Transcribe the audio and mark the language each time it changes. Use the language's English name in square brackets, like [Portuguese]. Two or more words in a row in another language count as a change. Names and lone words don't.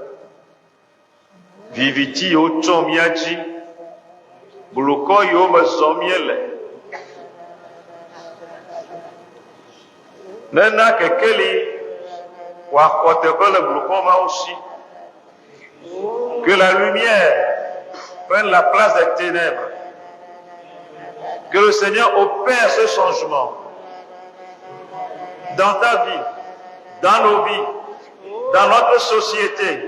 [Ewe] viviti yiwo tsɔ mía dzi, blukɔ yiwo me zɔm míele, nena kekeli wòaxɔ teƒe le blukɔ mawo si. [French] Que la lumière prenne la place des ténèbres. Que le Seigneur opère ce changement dans ta vie, dans nos vies, dans notre société.